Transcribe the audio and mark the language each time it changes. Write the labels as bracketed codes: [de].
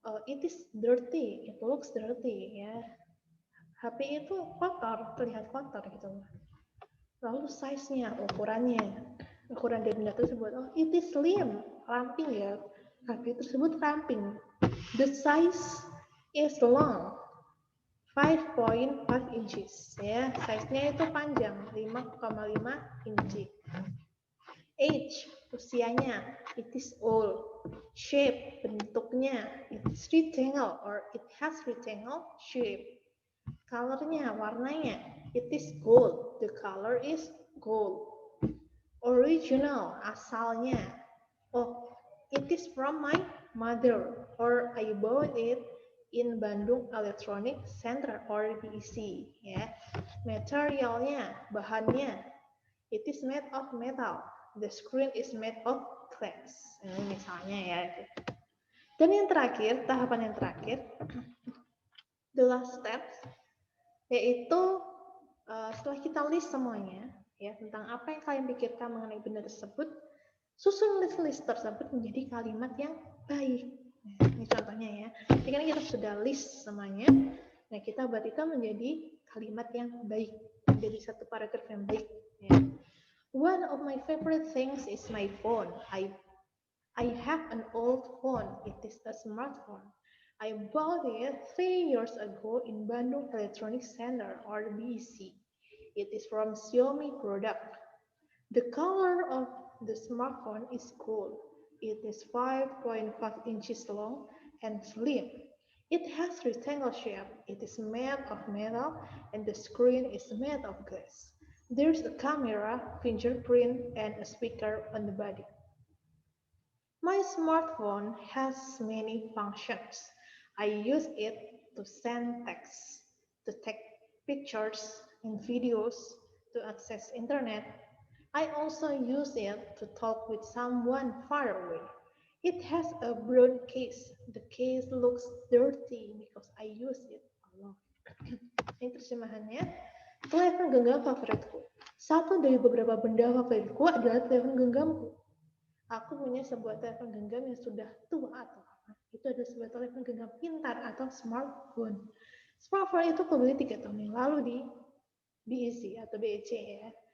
[en] It is dirty, it looks dirty, ya. [id] HP itu kotor, terlihat kotor gitu. Lalu size-nya, ukuran dari benda tersebut. [en] It is slim, [id] ramping ya. HP tersebut ramping. [en] The size is long, 5.5 inches. [id] Ya, size-nya itu panjang, 5,5 inci. [en] Age, [id] usianya, [en] it is old. Shape, [id] bentuknya, [en] it is rectangle or it has rectangle shape. Colornya, [id] warnanya, [en] it is gold. The color is gold. Original, [id] asalnya. [en] It is from my mother or I bought it in Bandung Electronic Center or BEC. Ya. Materialnya, [id] bahannya, [en] it is made of metal. The screen is made of glass. [id] Ini misalnya ya. Dan yang terakhir, tahapan yang terakhir, [en] the last steps, [id] yaitu setelah kita list semuanya ya tentang apa yang kalian pikirkan mengenai benda tersebut, susun list tersebut menjadi kalimat yang baik. Nah, ini contohnya ya. Jadi kan kita sudah list semuanya. Nah, kita buat itu menjadi kalimat yang baik, menjadi satu paragraf yang baik. Ya. [en] One of my favorite things is my phone. I have an old phone. It is a smartphone. I bought it 3 years ago in Bandung Electronic Center or BEC. It is from Xiaomi product. The color of the smartphone is gold. It is 5.5 inches long and slim. It has rectangle shape. It is made of metal and the screen is made of glass. There's a camera, fingerprint, and a speaker on the body. My smartphone has many functions. I use it to send text. to take pictures and videos, to access internet. I also use it to talk with someone far away. It has a brown case. The case looks dirty because I use it a lot. [id] Ini terjemahannya, telepon genggam favoritku. Satu dari beberapa benda favoritku adalah telepon genggamku. Aku punya sebuah telepon genggam yang sudah tua atau lama. Itu adalah sebuah telepon genggam pintar atau smartphone. Smartphone itu aku beli 3 tahun yang lalu di BEC atau BEC ya.